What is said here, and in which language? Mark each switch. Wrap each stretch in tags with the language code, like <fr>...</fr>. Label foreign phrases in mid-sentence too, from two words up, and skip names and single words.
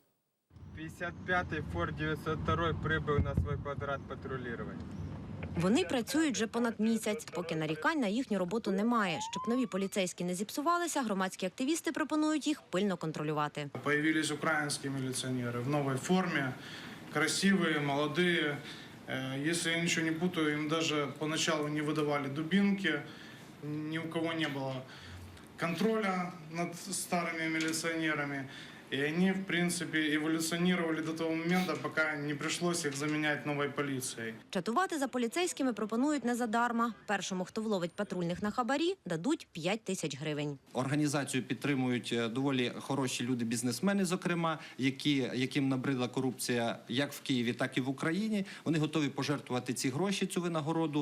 <uk>55-й Форд 902 прибув на свій квадрат патрулювання. Вони працюють вже понад місяць, поки нарікань на їхню роботу немає. Щоб нові поліцейські не зіпсувалися, громадські активісти пропонують їх пильно контролювати. Появились українські міліціонери в новій формі,</uk> <ru>красивые, молодые. Если я ничего не путаю, им даже поначалу не выдавали дубинки, ни у кого не было контроля над старыми милиционерами. И они, в принципе, эволюционировали до того момента, пока не пришлось их заменять новой полицией.</ru> <uk>Чатувати за поліцейськими пропонують не задарма. Першому, хто вловить патрульних на хабарі, дадуть 5 тисяч гривень. Організацію підтримують доволі хороші люди, бізнесмени, зокрема, яким набридла корупція як в Києві, так і в Україні. Вони готові пожертвувати ці гроші, цю винагороду.</uk>